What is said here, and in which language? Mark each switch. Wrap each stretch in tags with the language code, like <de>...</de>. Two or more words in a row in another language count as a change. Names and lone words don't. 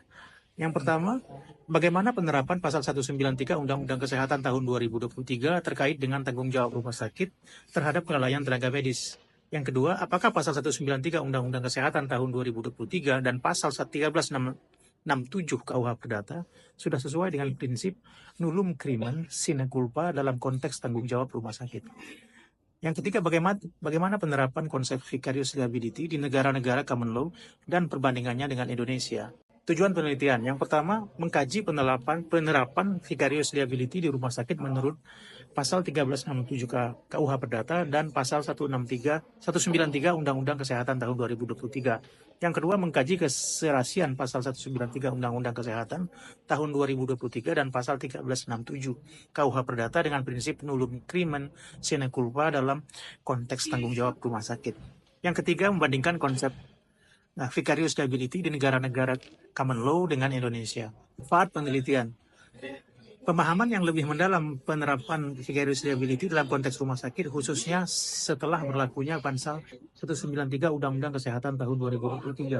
<id>Yang pertama, bagaimana penerapan pasal 193 Undang-Undang Kesehatan tahun 2023 terkait dengan tanggung jawab rumah sakit terhadap kelalaian tenaga medis. Yang kedua, apakah pasal 193 Undang-Undang Kesehatan tahun 2023 dan pasal 1367 KUH Perdata sudah sesuai dengan prinsip</id> <la>nullum crimen sine culpa</la> <id>dalam konteks tanggung jawab rumah sakit. Yang ketiga, bagaimana penerapan konsep</id> <en>vicarious liability</en> <id>di negara-negara</id> <en>common law</en> <id>dan perbandingannya dengan Indonesia. Tujuan penelitian, yang pertama, mengkaji penerapan</id> <en>vicarious liability</en> <id>di rumah sakit menurut pasal 1367 KUH Perdata dan pasal 193 Undang-Undang Kesehatan tahun 2023. Yang kedua, mengkaji keserasian pasal 193 Undang-Undang Kesehatan tahun 2023 dan pasal 1367 KUH Perdata dengan prinsip</id> <la>nullum crimen sine culpa</la> <id>dalam konteks tanggung jawab rumah sakit. Yang ketiga, membandingkan konsep</id> <en>vicarious liability</en> <id>di negara-negara</id> <en>common law</en> <id>dengan Indonesia. Manfaat penelitian. Pemahaman yang lebih mendalam penerapan</id> <en>vicarious liability</en> <id>dalam konteks rumah sakit, khususnya setelah berlakunya pasal 193 Undang-Undang Kesehatan tahun 2023.</id>